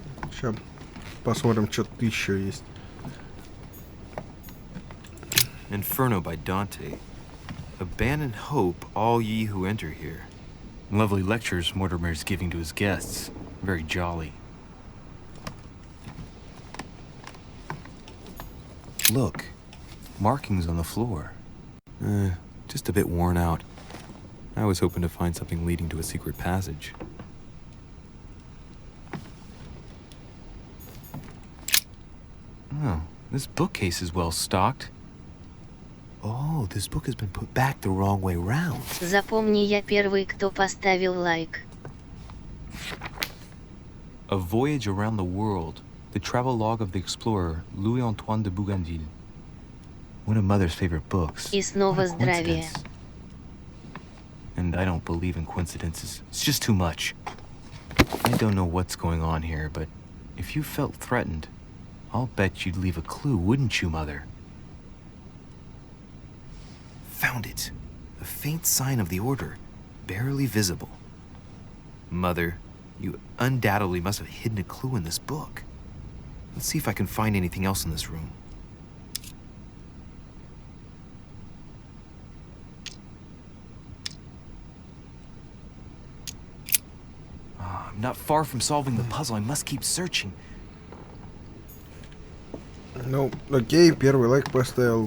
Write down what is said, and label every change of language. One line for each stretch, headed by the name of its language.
Russian: Сейчас посмотрим, что тут еще есть.
English: Inferno by Dante. Abandon hope, all ye who enter here. Lovely lectures Mortimer's giving to his guests. Very jolly. Look, markings on the floor. Just a bit worn out. I was hoping to find something leading to a secret passage. Oh, this bookcase is well stocked. Oh, this book has been put back the wrong way round.
Russian: Запомни, я первый, кто поставил лайк.
English: A Voyage Around the World, the travel log of the explorer Louis-Antoine de Bougainville. One of Mother's favorite books.
Russian: И снова
English: What a
Russian: здравие.
English: coincidence. And I don't believe in coincidences. It's just too much. I don't know what's going on here, but if you felt threatened, I'll bet you'd leave a clue, wouldn't you, Mother? Found it. A faint sign of the order, barely visible. Mother, you undoubtedly must have hidden a clue in this book. Let's see if I can find anything else in this room. I'm not far from solving the puzzle. I must keep searching.
Russian: Ну, окей, первый лайк поставил.